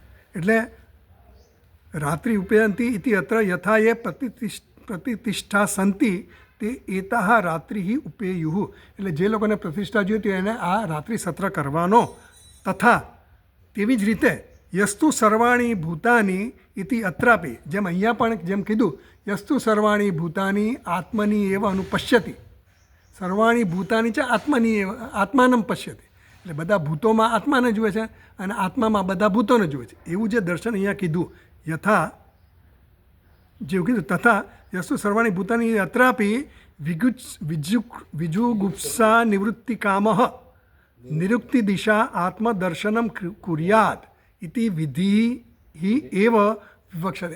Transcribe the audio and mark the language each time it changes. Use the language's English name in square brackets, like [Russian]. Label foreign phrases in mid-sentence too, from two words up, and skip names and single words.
[Sanskrit] એટલે रात्रि उपयन्ती इति अत्र यथा ए प्रतिष्ठा सन्ति ते एताः रात्रि उपेयुः. [Gujarati] એટલે જે લોકોને પ્રતિષ્ઠા જોઈતી હોય એને આ રાત્રિ સત્ર કરવાનો. [Sanskrit] તથા [Gujarati] તેવી જ રીતે [Sanskrit] यस्तु सर्वाणि भूतानि इति अत्रापि, [Gujarati] જેમ અહીંયા પણ જેમ કીધું, [Sanskrit] यस्तु सर्वाणि भूतानि आत्मनि एव अनुपश्यति. सर्वाणि भूतानि છે आत्मनि एव आत्मानम् पश्यति. [Gujarati] એટલે બધા ભૂતોમાં આત્માને જુએ છે અને આત્મામાં બધા ભૂતોને જુએ છે. એવું જે દર્શન અહીંયા કીધું, યથા જેવું કીધું, [Sanskrit] तथा यस्तु सर्वाणि भूतानि अत्रापि विजुगुप्सा निवृत्ति काम निरुक्ति दिशा आत्मदर्शनम् कुर्यात् इति विधि एव विवक्षते.